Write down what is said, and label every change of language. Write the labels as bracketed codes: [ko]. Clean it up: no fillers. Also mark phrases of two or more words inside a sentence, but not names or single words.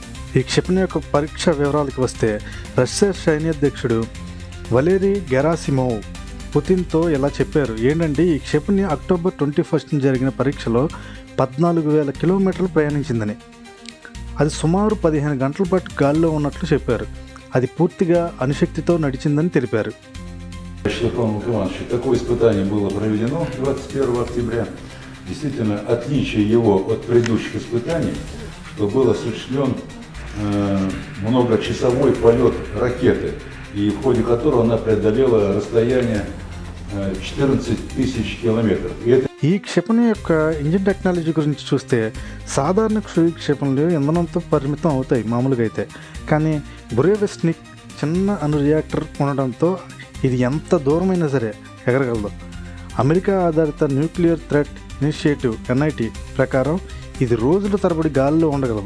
[te] ఈ క్షిపణి యొక్క పరీక్ష వివరాలకు వస్తే రష్యా సైన్యాధ్యక్షుడు వలేరీ గెరాసిమోవ్ పుతిన్తో ఇలా చెప్పారు. ఏంటంటే ఈ క్షిపణి అక్టోబర్ 21 జరిగిన పరీక్షలో 14,000 కిలోమీటర్లు ప్రయాణించిందని. అది సుమారు 15 గంటల పాటు గాలిలో ఉన్నట్లు చెప్పారు. అది పూర్తిగా అణుశక్తితో నడిచిందని తెలిపారు. [ru] Такое испытание было проведено 21 октября. Действительно, отличие его от предыдущих испытаний, что был осуществлен многочасовой полет ракеты, и в ходе которого она преодолела расстояние 14 тысяч километров. [te] ఈ క్షిపణి యొక్క [en] engine technology [te] గురించి చూస్తే సాధారణ క్రూయిజ్ క్షిపణులు ఇంధనంతో పరిమితం అవుతాయి మామూలుగా అయితే. కానీ బురేవెస్నిక్ చిన్న అణు రియాక్టర్ ఉండడంతో ఇది ఎంత దూరమైనా సరే ఎగరగలదు. అమెరికా ఆధారిత న్యూక్లియర్ థ్రెట్ ఇనిషియేటివ్ NIT ప్రకారం ఇది రోజుల తరబడి గాలిలో ఉండగలదు.